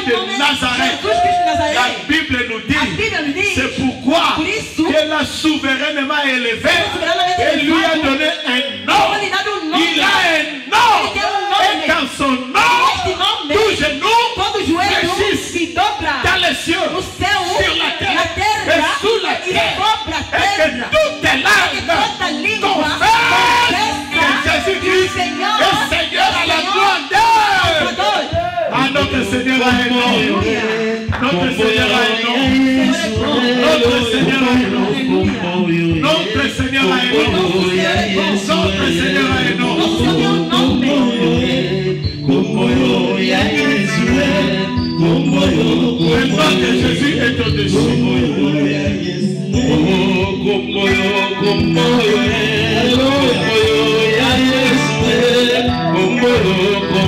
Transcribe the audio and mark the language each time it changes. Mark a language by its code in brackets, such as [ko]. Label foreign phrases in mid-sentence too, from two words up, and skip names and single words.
[pt] seu nome de é Nazareth. Jesus Cristo de La Nazaré. [fr] Bible nous [pt] A [fr] dit, [pt] Bíblia nos diz, [fr] c'est pourquoi [pt] por isso, [fr] qu'elle a souverainement élevé et lui a donné un nom. [pt] ele dá um nome, [fr] Il a un nom. [pt] ele tem um nome, [fr] Et dans son [pt] este [fr] nom, [pt] nome, [fr] tout genou [pt] todo joelho se dobra [fr] dans les cieux, [pt] no céu, [fr] sur la terre, [pt] na terra [fr] et sous la [pt] e [fr] terre, [pt] sobre a [fr] et que [pt] terra, [fr] toutes les [pt] e [fr] langues [pt] toda língua [fr] confessent que Jésus-Christ [pt] Senhor [fr] est Seigneur à la grandeur. [pt] Salvador. [fr] Ah, notre Seigneur a un nom. Notre Seigneur a un nom. Notre Seigneur a un nom. Notre Seigneur a un nom. Notre Seigneur a un nom. [pt] Nosso Senhor tem um nome. [fr] Le nom de Jésus est au-dessus.